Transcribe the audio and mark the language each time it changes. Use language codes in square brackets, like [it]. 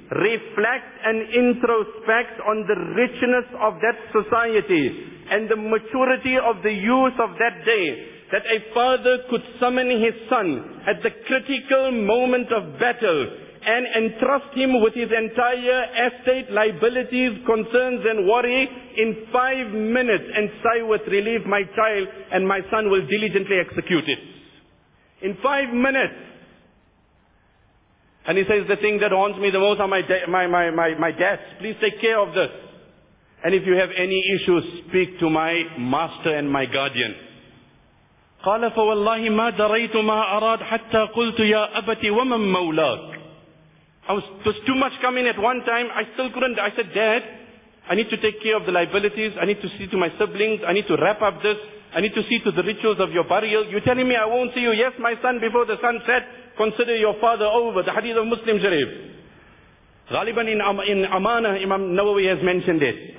[en] Reflect and introspect on the richness of that society and the maturity of the youth of that day, that a father could summon his son at the critical moment of battle and entrust him with his entire estate, liabilities, concerns and worry in 5 minutes and sigh with relief, my child, and my son will diligently execute it. In 5 minutes. And he says, the thing that haunts me the most are my debts. Please take care of this. And if you have any issues, speak to my master and my guardian. [ar] قال فوالله ما دريت ما أراد حتى قلت يا أبتي ومن مولاك. [en] There's too much coming at one time. I still couldn't. I said, Dad, I need to take care of the liabilities. I need to see to my siblings. I need to wrap up this. I need to see to the rituals of your burial. You're telling me I won't see you? Yes, my son, before the sun set, consider your father over. The hadith of Muslim Sharif. Ghaliban in Amana, Imam Nawawi has mentioned it.